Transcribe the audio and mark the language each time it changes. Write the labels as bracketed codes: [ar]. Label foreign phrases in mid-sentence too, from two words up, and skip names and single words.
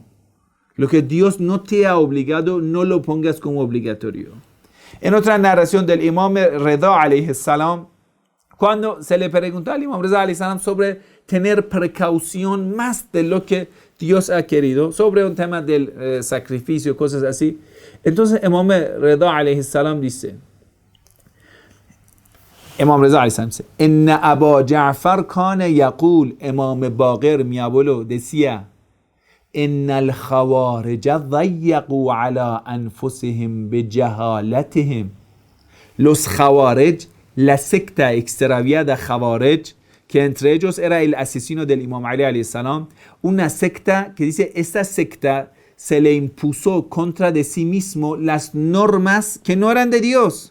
[es] Lo que Dios no te ha obligado, no lo pongas como obligatorio. En otra narración del Imam Rida [ar] عليه السلام, [es] cuando se le preguntó al Imam Rida [ar] عليه السلام [es] sobre tener precaución más de lo que Dios ha querido, sobre un tema del sacrificio, cosas así. Entonces Imam Rida [ar] عليه السلام [es] dice: Imam Reza [ar] عليه السلام [es] dice: [ar] إن أبا جعفر كان يقول. [es] Imam Baqir mi abuelo decía: [ar] إن الخوارج ضيقوا على أنفسهم بجهالتهم. [es] Los Khawarij, la secta extraviada Khawarij, que entre ellos era el asesino del Imam Ali [ar] عليه السلام, [es] una secta que dice, esta secta se le impuso contra de sí mismo las normas que no eran de Dios.